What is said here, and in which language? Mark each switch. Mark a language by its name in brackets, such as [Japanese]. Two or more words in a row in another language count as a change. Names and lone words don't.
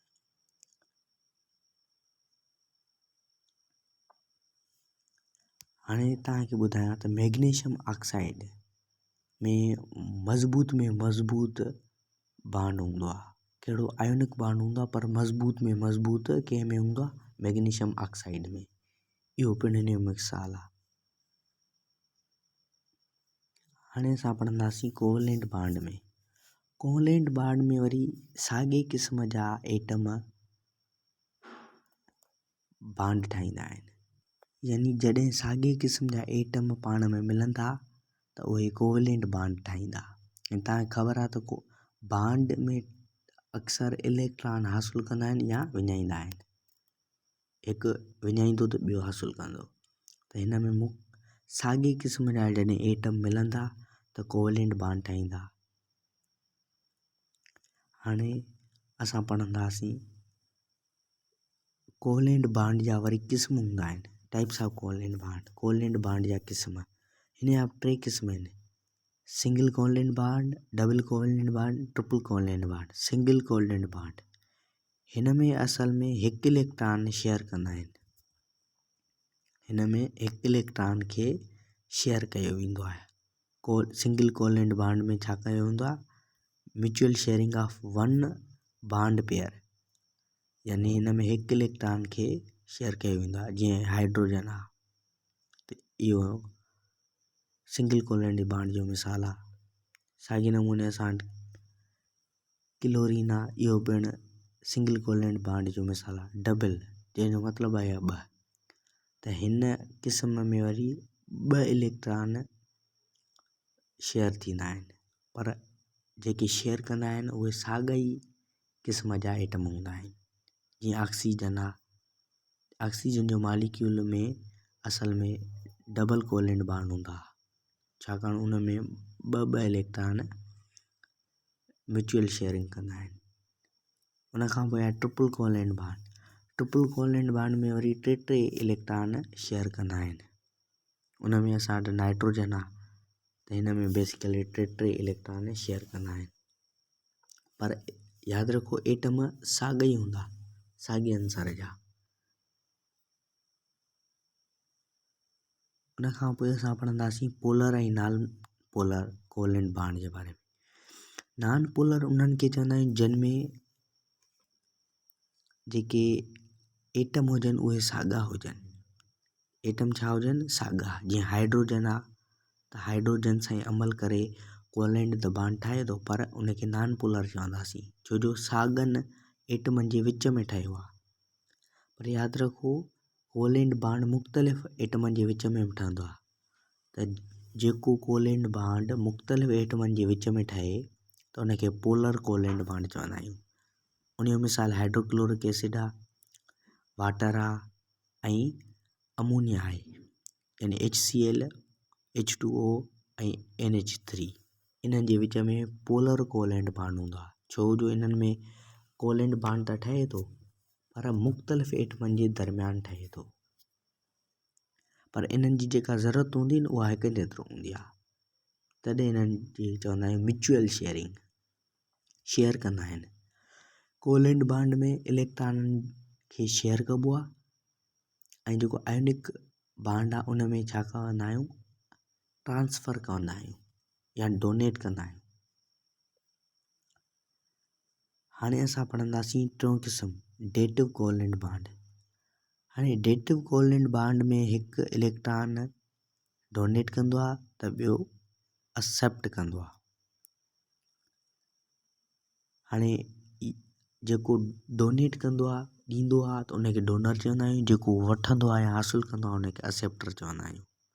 [Sindhi] हाणे तव्हांखे ॿुधायां त [English] magnesium oxide [Sindhi] में मज़बूत बांड हूंदो आहे। कहिड़ो [English] ionic bond [Sindhi] हूंदो आहे, पर मज़बूत कंहिं में हूंदो आहे, [English] magnesium oxide [Sindhi] में। इहो पिणु हिन जो मिसाल आहे। हाणे असां पढ़ंदासीं [English] covalent bond [Sindhi] में। [English] covalent bond [Sindhi] में वरी साॻिए क़िस्म जा [English] atom bond [Sindhi] ठाहींदा आहिनि, यानी जॾहिं साॻिए क़िस्म जा एटम पाण में मिलंदा त उहे [English] covalent bond [Sindhi] ठाहींदा। ऐं तव्हांखे ख़बर आहे त बांड में अक्सर इलेक्ट्रॉन हासिलु कंदा आहिनि या विञाईंदा आहिनि। हिकु विञाईंदो त ॿियो हासिलु कंदो। त हिन में साॻिए क़िस्म जा जॾहिं एटम मिलंदा त [English] covalent bond [Sindhi] ठाहींदा। हाणे असां पढ़ंदासीं [English] covalent bond [Sindhi] जा वरी क़िस्म हूंदा आहिनि, [English] types of covalent bond. covalent bond [Sindhi] जा क़िस्म हिन जा 3 क़िस्म आहिनि: [English] single covalent bond, double covalent bond, triple covalent bond. single covalent bond [Sindhi] हिन में असल में हिकु [English] electron share [Sindhi] कंदा आहिनि। हिन में हिकु इलेक्ट्रॉन खे शेयर कयो वेंदो आहे। [English] single covalent bond [Sindhi] में छा कयो वेंदो आहे, [English] mutual sharing of one bond pair, [Sindhi] यानी हिन में हिकु इलेक्ट्रॉन खे शेयर कयो वेंदो आहे। जीअं हाइड्रोजन आहे त इहो [English] single covalent bond [Sindhi] जो मिसाल आहे। साॻिए नमूने असां क्लोरीन आहे, इहो पिणु [English] single covalent bond [Sindhi] जो मिसाल आहे। डबल जंहिंजो मतिलबु आहे 2। त हिन क़िस्म में वरी 2 [English] electron share [Sindhi] थींदा आहिनि, पर जेके शेयर कंदा आहिनि उहे साॻा ई क़िस्म जा एटम हूंदा आहिनि। जीअं ऑक्सीजन आहे, ऑक्सीजन जो मालिक्यूल में असल में [English] double covalent bond [Sindhi] हूंदा, छाकाणि उन में 2 [English] electron mutual sharing [Sindhi] कंदा आहिनि। उनखां पोइ आहे [English] triple covalent bond. triple covalent bond [Sindhi] में वरी 3 [English] electron share [Sindhi] कंदा आहिनि। उन में असां वटि नाइट्रोजन आहे त हिन में बेसिकली 3 [English] electron share [Sindhi] कंदा आहिनि। पर यादि रखो एटम साॻा ई हूंदा, साॻिए अंसर जा। उनखां पोइ असां पढ़ंदासीं पोलर ऐं [English] non polar covalent bond [Sindhi] जे बारे में। [English] non polar [Sindhi] उन्हनि खे चवंदा आहियूं जिन में जेके एटम हुजनि उहे साॻा हुजनि। एटम छा हुजनि, साॻा। जीअं हाइड्रोजन आहे त हाइड्रोजन सां अमल करे कोवेलेंट त बॉन्ड ठाहे थो पर उनखे [English] non polar [Sindhi] चवंदासीं छो जो साॻिन एटमनि जे विच में ठहियो आहे। पर यादि रखो [English] covalent bond [Sindhi] मुख़्तलिफ़ एटमनि जे विच में बि ठहंदो आहे। त जेको [English] covalent bond [Sindhi] मुख़्तलिफ़ एटमनि जे विच में ठहे त उनखे [English] polar covalent bond [Sindhi] चवंदा आहियूं। उनजो मिसाल [English] hydrochloric acid [Sindhi] आहे, वाटर आहे ऐं अमोनिया आहे, यानी HCl, H2O ऐं NH3। इन्हनि जे विच में [English] polar covalent bond [Sindhi] हूंदो आहे छो जो इन्हनि में [English] covalent bond [Sindhi] त ठहे थो पर मुख़्तलिफ़ एटमनि जे दरमियान ठहे थो। पर इन्हनि जी जेका ज़रूरत हूंदी न उहा हिकु जेतिरो हूंदी आहे। तॾहिं इन्हनि जी चवंदा आहियूं [English] mutual sharing, [Sindhi] शेयर कंदा आहिनि। [English] covalent bond [Sindhi] में इलेक्ट्रॉननि खे शेयर कबो आहे ऐं जेको [English] ionic bond [Sindhi] आहे उन में छा कंदा आहियूं, ट्रांसफ़र कंदा आहियूं या डोनेट कंदा आहियूं। हाणे असां पढ़ंदासीं टियों क़िस्म [English] dative covalent bond. [Sindhi] हाणे [English] dative covalent bond [Sindhi] में हिकु [English] electron donate [Sindhi] कंदो आहे त ॿियो एक्सेप्ट कंदो आहे। हाणे जेको डोनेट कंदो आहे ॾींदो आहे त उनखे डोनर चवंदा आहियूं, जेको वठंदो आहे या हासिलु कंदो आहे उनखे एक्सेप्टर चवंदा आहियूं।